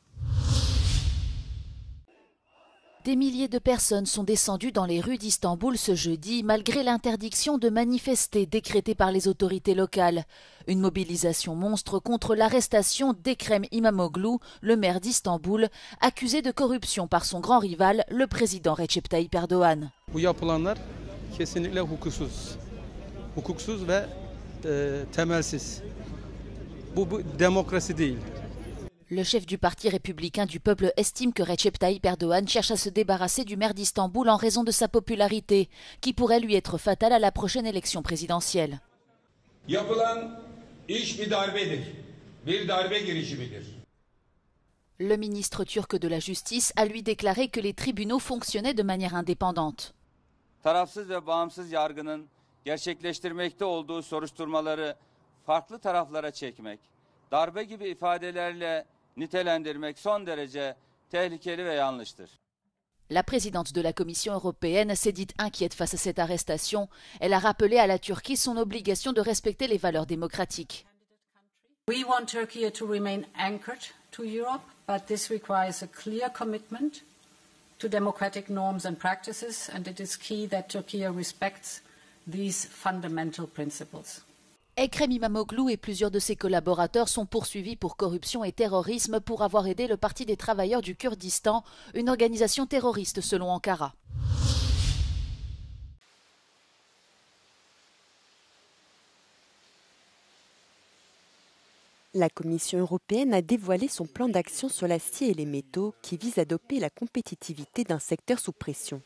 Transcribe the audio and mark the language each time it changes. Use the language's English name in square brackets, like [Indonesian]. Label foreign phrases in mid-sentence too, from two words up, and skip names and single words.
[French] Des milliers de personnes sont descendues dans les rues d'Istanbul ce jeudi, malgré l'interdiction de manifester décrétée par les autorités locales. Une mobilisation monstre contre l'arrestation d'Ekrem İmamoğlu, le maire d'Istanbul, accusé de corruption par son grand rival, le président Recep Tayyip Erdoğan. [Turkish] Bu yapılanlar kesinlikle hukuksuz. Hukuksuz ve temelsiz. Bu demokrasi değil. [French] Le chef du parti républicain du peuple estime que Recep Tayyip Erdoğan cherche à se débarrasser du maire d'Istanbul en raison de sa popularité, qui pourrait lui être fatale à la prochaine élection présidentielle. Le ministre turc de la Justice a lui déclaré que les tribunaux fonctionnaient de manière indépendante. [Turkish] Tarafsız ve bağımsız yargının gerçekleştirmekte olduğu soruşturmaları farklı taraflara çekmek, darbe gibi ifadelerle nitelendirmek son derece tehlikeli ve yanlıştır. [French] La présidente de la Commission européenne s'est dite inquiète face à cette arrestation. Elle a rappelé à la Turquie son obligation de respecter les valeurs démocratiques. [English] We want Turkey to remain anchored to Europe, but this requires a clear commitment to democratic norms and practices, and it is key that Turkey respects these fundamental principles. [French] Ekrem İmamoğlu et plusieurs de ses collaborateurs sont poursuivis pour corruption et terrorisme pour avoir aidé le Parti des travailleurs du Kurdistan, une organisation terroriste selon Ankara. La Commission européenne a dévoilé son plan d'action sur l'acier et les métaux qui vise à doper la compétitivité d'un secteur sous pression.